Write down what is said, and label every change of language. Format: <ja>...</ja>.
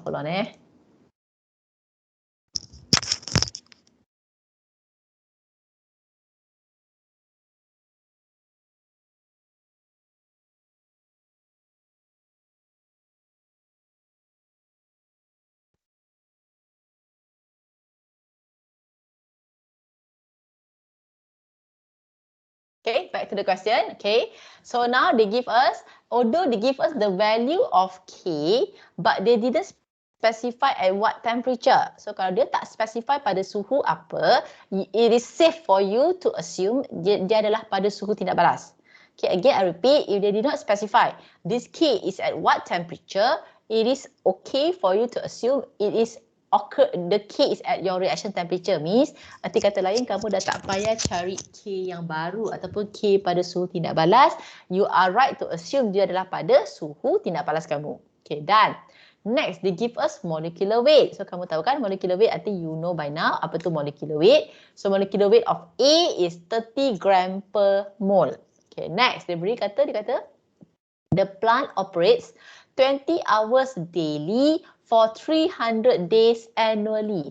<en>Hold on Okay, back to the question. Okay, so now they give us, although they give us the value of K, but they didn't specify at what temperature.</en> <ms>So kalau dia tak specify pada suhu apa,</ms> <en>it is safe for you to assume</en> <ms>dia adalah pada suhu tindak balas.</ms> <en>Okay, again I repeat, if they did not specify this K is at what temperature, it is okay for you to assume it is the K is at your reaction temperature.</en> <ms>Means, arti kata lain, kamu dah tak payah cari K yang baru ataupun K pada suhu tindak balas.</ms> <en>You are right to assume</en> <ms>dia adalah pada suhu tindak balas kamu.</ms> <en>Okay, done. Next, they give us molecular weight. So,</en> <ms>kamu tahu kan</ms> <en>molecular weight, arti you know by now apa tu molecular weight. So, molecular weight of A is 30 gram per mole. Okay, next,</en> <ms>dia kata,</ms> <en>the plant operates 20 hours daily for 300 days annually.</en>